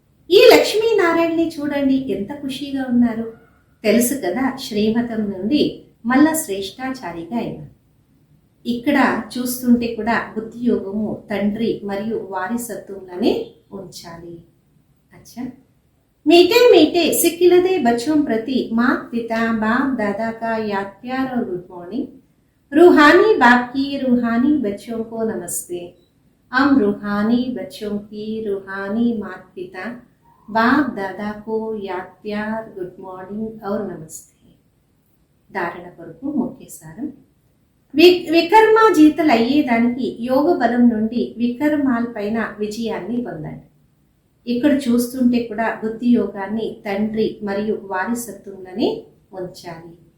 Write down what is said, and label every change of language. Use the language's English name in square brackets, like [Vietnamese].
[Telugu] ఈ లక్ష్మీనారాయణని చూడండి ఎంత ఖుషీగా ఉన్నారు. తెలుసు కదా, శ్రీమతం నుండి మళ్ళా శ్రేష్టాచారిగా అయినారు. ఇక్కడ చూస్తుంటే కూడా బుద్ధి యోగము తండ్రి మరియు వారసత్వంలోనే ఉంచాలి. [Hindi] అచ్చా, मीठे मीठे सिक्किलदे बच्चों प्रति माँ पिता बाप दादा का याद प्यार और गुड मॉर्निंग। रूहानी बाप की रूहानी बच्चों को नमस्ते। हम रूहानी बच्चों की रूहानी माता पिता बाप दादा को याद प्यार गुड मॉर्निंग और नमस्ते। [Telugu] धारण కొరకు ముఖ్య సారం, వికర్మాజీతలు అయ్యేదానికి యోగ బలం నుండి వికర్మాలపైన విజయాన్ని పొందండి. ఇక్కడ చూస్తుంటే కూడా బుద్ధి యోగాన్ని తండ్రి మరియు వారసత్వంలోనే ఉంచాలి.